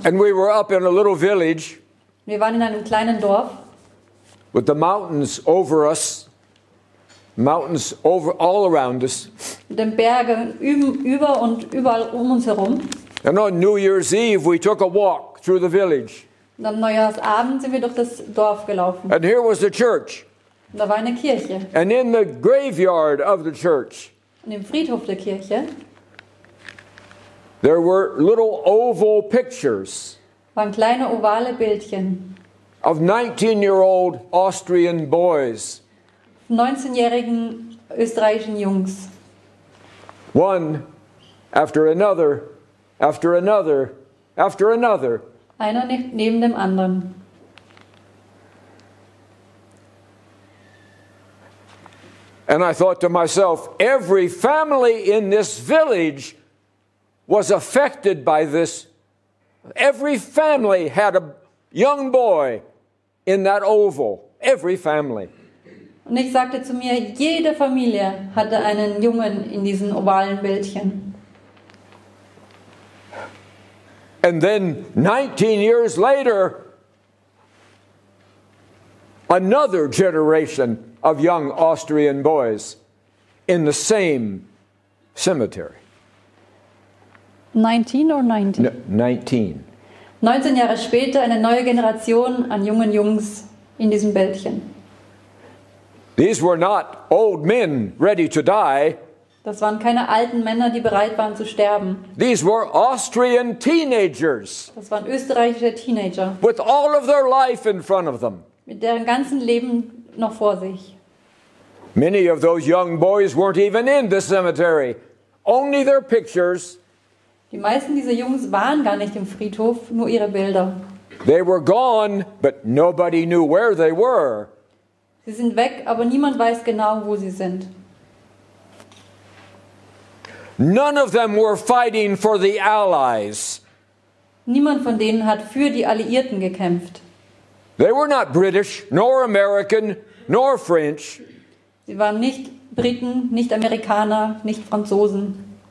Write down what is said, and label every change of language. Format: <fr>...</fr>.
<en>And we were up in a little village.</en> <de>Wir waren in einem kleinen Dorf.</de> <en>With the mountains over us. Mountains over all around us.</en> <de>Mit den Bergen über und überall um uns herum.</de> <en>And on New Year's Eve we took a walk through the village.</en> <de>Und am Neujahrsabend sind wir durch das Dorf gelaufen.</de> <en>And here was the church.</en> <de>Und da war eine Kirche.</de> <en>And in the graveyard of the church,</en> <de>Und im Friedhof der Kirche</de> <en>there were little oval pictures</en> <de>waren kleine ovale Bildchen</de> <en>of 19-year-old Austrian boys.</en> <de>19-jährigen österreichischen Jungs.</de> <en>One after another, after another, after another.</en> <de>Einer neben dem anderen.</de> <en>And I thought to myself, every family in this village was affected by this. Every family had a young boy in that oval. Every family.</en> <de>Und ich sagte zu mir, jede Familie hatte einen Jungen in diesen ovalen Bildchen.</de> <en>And then 19 years later, another generation of young Austrian boys in the same cemetery. 19 or 90? 19.</en> <de>19 Jahre später eine neue Generation an jungen Jungs in diesem Bildchen.</de> <en>These were not old men ready to die.</en> <de>Das waren keine alten Männer, die bereit waren zu sterben.</de> <en>These were Austrian teenagers</en> <de>Das waren österreichische Teenager</de> <en>with all of their life in front of them.</en> <de>mit deren ganzen Leben noch vor sich.</de> <en>Many of those young boys weren't even in the cemetery, only their pictures.</en> <de>Die meisten dieser Jungs waren gar nicht im Friedhof, nur ihre Bilder.</de> <en>They were gone, but nobody knew where they were.</en> <de>Sie sind weg, aber niemand weiß genau, wo sie sind.</de> <en>None of them were fighting for the Allies.</en> <de>Niemand von denen hat für die Alliierten gekämpft.</de> <en>They were not British, nor American, nor French.</en> <de>Sie waren nicht Briten, nicht Amerikaner, nicht Franzosen.</de>